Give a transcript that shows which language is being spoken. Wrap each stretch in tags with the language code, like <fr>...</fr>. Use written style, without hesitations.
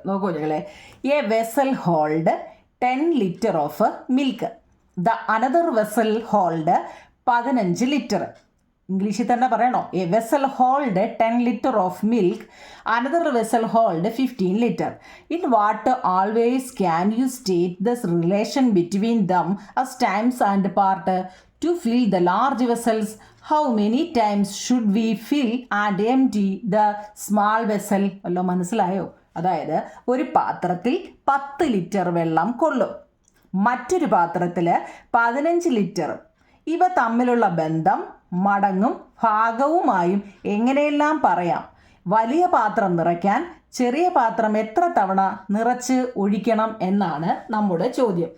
<ml>നോക്കൂ ഞങ്ങളെ,</ml> <en>A vessel hold 10 litre of milk, the another vessel hold 15 litre.</en> <ml>ഇംഗ്ലീഷിൽ തന്നെ പറയണോ?</ml> <en>A vessel hold 10 litre of milk, another vessel hold 15 litre. In what always can you state the relation between them as times and part? To fill the large vessels, how many times should we fill and empty the small vessel?</en> <ml>വല്ലോ മനസ്സിലായോ? അതായത് ഒരു പാത്രത്തിൽ 10 litre വെള്ളം കൊള്ളും, മറ്റൊരു പാത്രത്തിൽ 15 litre. ഇവ തമ്മിലുള്ള ബന്ധം മടങ്ങും ഭാഗവുമായും എങ്ങനെയെല്ലാം പറയാം? വലിയ പാത്രം നിറയ്ക്കാൻ ചെറിയ പാത്രം എത്ര തവണ നിറച്ച് ഒഴിക്കണം എന്നാണ് നമ്മുടെ ചോദ്യം.</ml>